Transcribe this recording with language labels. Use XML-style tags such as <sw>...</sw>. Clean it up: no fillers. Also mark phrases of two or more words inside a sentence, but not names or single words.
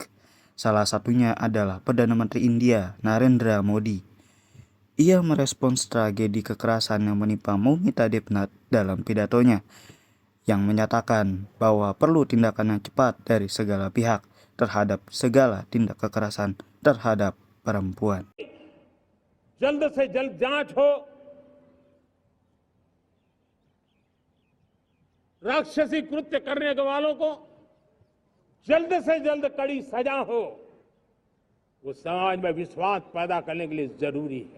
<id>Salah satunya adalah Perdana Menteri India, Narendra Modi. Ia merespons tragedi kekerasan yang menimpa Moumita Debnath dalam pidatonya, yang menyatakan bahwa perlu tindakan yang cepat dari segala pihak terhadap segala tindak kekerasan terhadap perempuan.</id> <hi>जल्द से जल्द जांच हो, राक्षसी कृत्य करने वालों को जल्द से जल्द कड़ी सजा हो, वो समाज में विश्वास पैदा करने के लिए जरूरी है।</hi>